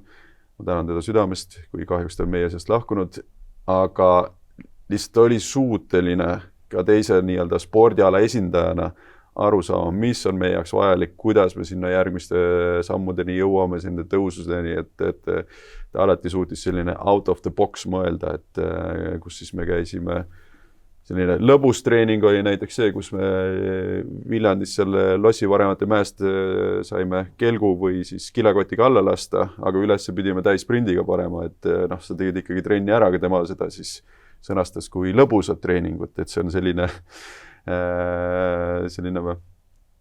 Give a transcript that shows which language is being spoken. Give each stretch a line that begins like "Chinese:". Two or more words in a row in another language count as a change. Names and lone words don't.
Estonian: Ma tänan teda südamest, kui kahjuks ta on meie seast lahkunud. Aga lihtsalt oli suuteline ka teise nii-öelda spordiala esindajana aru saama, mis on meie jaoks vajalik, kuidas me sinna järgmiste sammudeni jõuame, sinna tõususeni, et ta alati suutis selline
English: out of the box
Estonian: mõelda, et kus siis me käisime. Selline lõbustreening oli näiteks see, kus me Viljandis selle lossivaremate mäest saime kelgu või siis kilakotiga alla lasta, aga üles pidime täisprindiga parema, et sa tegid ikkagi trenni ära, aga tema seda siis sõnastas kui lõbusat treeningut, et see on selline